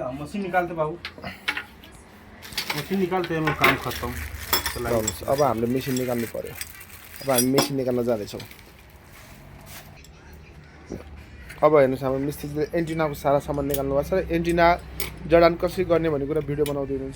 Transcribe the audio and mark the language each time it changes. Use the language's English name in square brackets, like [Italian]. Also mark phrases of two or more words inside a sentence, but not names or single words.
[Hindi] मशीन निकालते बाबू, मशीन निकालते हैं, काम खत्म। [Nepali] अब हामीले मेसिन निकाल्नु पर्यो। अब हामी मेसिन निकाल्न जाँदैछौँ। अब हेर्नुहोस् हाम्रो मिस्त्रीले एन्टिनाको सारा सामान निकाल्नु भएको छ र एन्टिना जडान कसरी गर्ने भन्ने कुरा भिडियो बनाउँदै हुनुहुन्छ।